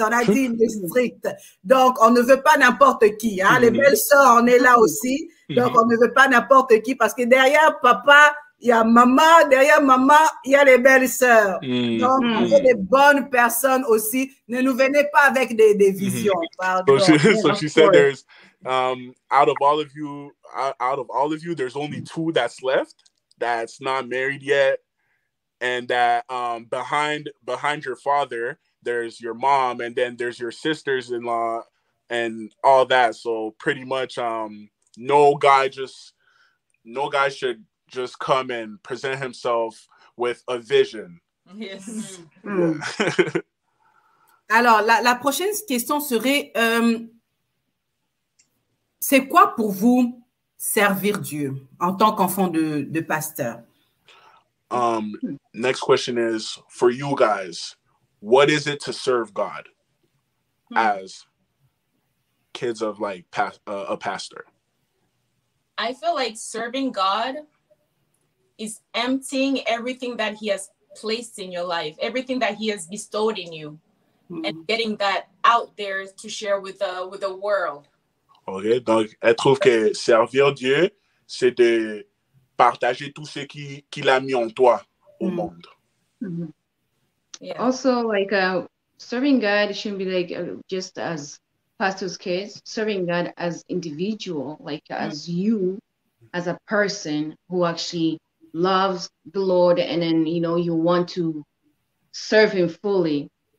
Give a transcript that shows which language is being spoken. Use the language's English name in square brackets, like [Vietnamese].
[French] On a dit il est strict. Donc on ne veut pas n'importe qui. Hein? Les belles sœurs, on est là aussi. Donc on ne veut pas n'importe qui parce que derrière papa, il y a maman, derrière maman, il y a les belles sœurs. Donc, il y a des bonnes personnes aussi. Ne nous venez pas avec des visions. Pardon. [English] So she said there's, out of all of you, there's only 2 that's left that's not married yet. And that behind your father, there's your mom, and then there's your sisters-in-law and all that. So pretty much no guy should just come and present himself with a vision. Yes. [French] Alors, la prochaine question serait, c'est quoi pour vous servir Dieu en tant qu'enfant de pasteur? [English] Next question is, for you guys, what is it to serve God as kids of like a pastor? I feel like serving God is emptying everything that he has placed in your life, everything that he has bestowed in you, and getting that out there to share with the world. [French] OK, donc elle trouve que servir Dieu, c'est de partager tout ce qu'il a mis en toi au monde. [English] Yeah. Also, like serving God shouldn't be like just as pastor's kids. Serving God as individual, like as you, as a person who actually loves the Lord, and then you want to serve Him fully.